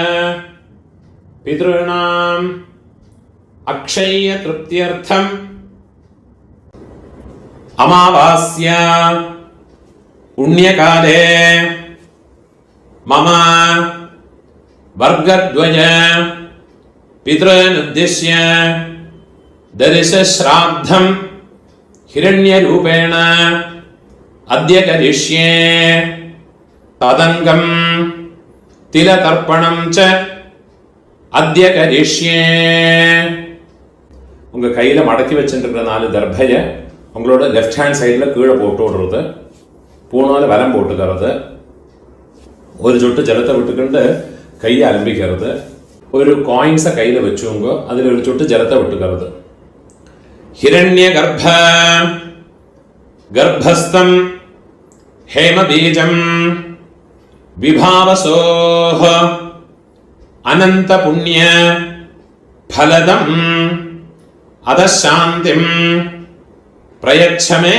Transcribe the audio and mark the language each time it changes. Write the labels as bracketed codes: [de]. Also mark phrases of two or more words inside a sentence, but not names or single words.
[sa] पितृणाम् अक्षय तृप्त्यर्थं अमावास्या पुण्यकाले मम वर्गद्वय பித்ருனுद्दिश्य दर्शश्राद्धं हिरण्यरूपेण अद्य करिष्ये तदङ्गं तिलतर्पणं च अद्य करिष्ये. [ta] உங்க கையில மடக்கி வச்சிருக்கிற 4 தர்பையை உங்களோட [en] left hand side [ta] கீழே போட்டு விடுறது, பூணால வரம் போட்டுக்கிறது, ஒரு சொட்டு ஜலத்தை விட்டுக்கிட்டு கையை அலம்பிக்கிறது, ஒரு காயின்ஸை கையில் வச்சுங்க, அதில் ஒரு சொட்டு ஜலத்தை விட்டுக்கிறது. [sa] हिरण्य गर्भ गर्भस्थं हेमबीजं विभावसोः अनंत पुण्य फलदं अदशांतिं प्रयच्छ मे.